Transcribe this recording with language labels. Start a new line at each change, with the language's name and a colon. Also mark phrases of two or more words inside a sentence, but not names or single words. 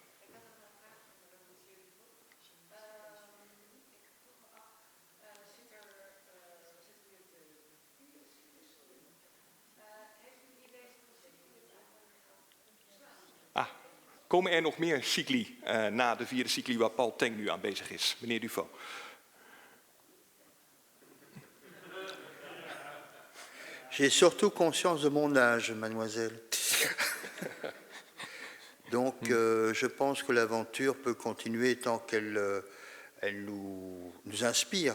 Dutch: Komen er nog meer cycli na de 4e cycli waar Paul Teng nu aan bezig is? Meneer Dufaux.
French: J'ai surtout conscience de mon âge, mademoiselle. Donc je pense que l'aventure peut continuer tant qu'elle nous inspire.